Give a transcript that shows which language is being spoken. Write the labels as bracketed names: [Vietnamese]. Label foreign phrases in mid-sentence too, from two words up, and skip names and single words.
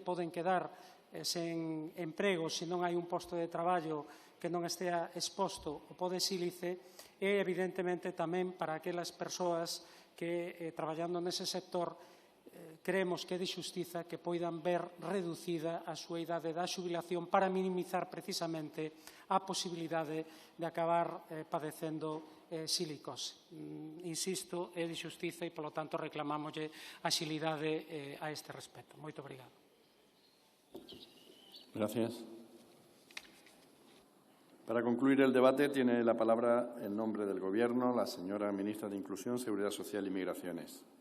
[Galician] poden quedar sen emprego se non hai un posto de traballo que non estea exposto ao pó de sílice, e evidentemente tamén para aquelas persoas que traballando nese sector creemos que é de xustiza que poidan ver reducida a súa idade da xubilación para minimizar precisamente a posibilidade de acabar padecendo silicose. Insisto, é de xustiza e, polo tanto, reclamámoslle axilidade a este respecto. Moito obrigado. [Spanish] Gracias. Para concluir el debate, tiene la palabra en nombre del Gobierno la señora ministra de Inclusión, Seguridad Social y Migraciones.